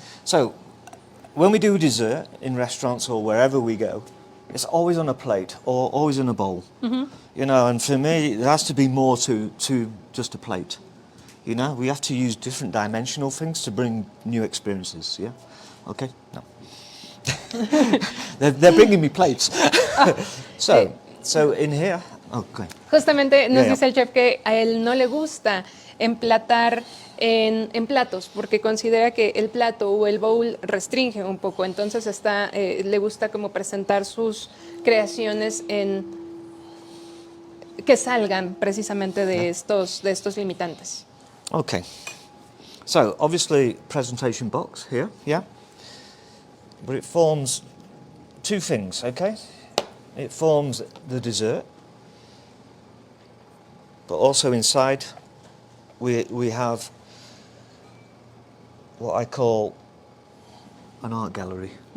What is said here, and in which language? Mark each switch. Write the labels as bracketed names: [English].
[English] So, when we do dessert in restaurants or wherever we go, it's always on a plate or always in a bowl. You know, and for me, there has to be more to just a plate. You know, we have to use different dimensional things to bring new experiences, yeah? Okay? No. they're bringing me plates. So in here, okay. [Spanish] Justamente nos dice el chef que a él no le gusta emplatar en platos, porque considera que el plato o el bowl restringe un poco, entonces le gusta como presentar sus creaciones que salgan precisamente de estos limitantes. [English] Okay. So, obviously, presentation box here, yeah? But it forms two things, okay? It forms the dessert, but also inside we have what I call an art gallery.